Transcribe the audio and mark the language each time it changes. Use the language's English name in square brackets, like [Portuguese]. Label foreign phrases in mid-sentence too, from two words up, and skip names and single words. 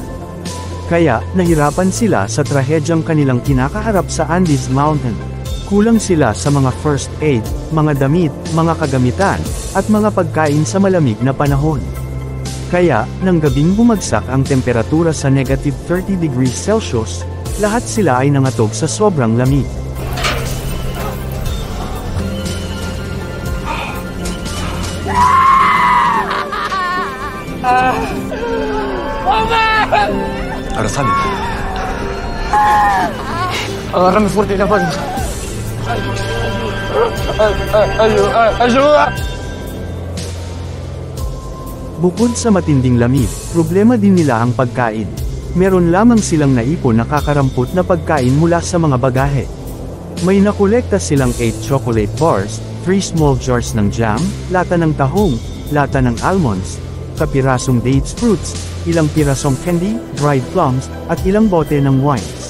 [Filipino] Kaya, nahirapan sila sa trahedyang kanilang kinakaharap sa Andes Mountain. Kulang sila sa mga [English] first aid, [Filipino] mga damit, mga kagamitan, at mga pagkain sa malamig na panahon. Kaya, nang gabing bumagsak ang temperatura sa [English] negative 30 degrees Celsius, [Filipino] lahat sila ay nangatog sa sobrang lamig. [Spanish] Ahora sale. Agárrame fuerte la panza. Ayuda! [Filipino] Bukod sa matinding lamig, problema din nila ang pagkain. Meron lamang silang naipon na kakarampot na pagkain mula sa mga bagahe. May nakolekta silang 8 [English] chocolate bars, [Filipino] 3 [English] small jars [Filipino] ng jam, lata ng tahong, lata ng almonds, kapirasong [English] dates fruits, [Filipino] ilang pirasong candy, [English] dried plums, [Filipino] at ilang bote ng wines.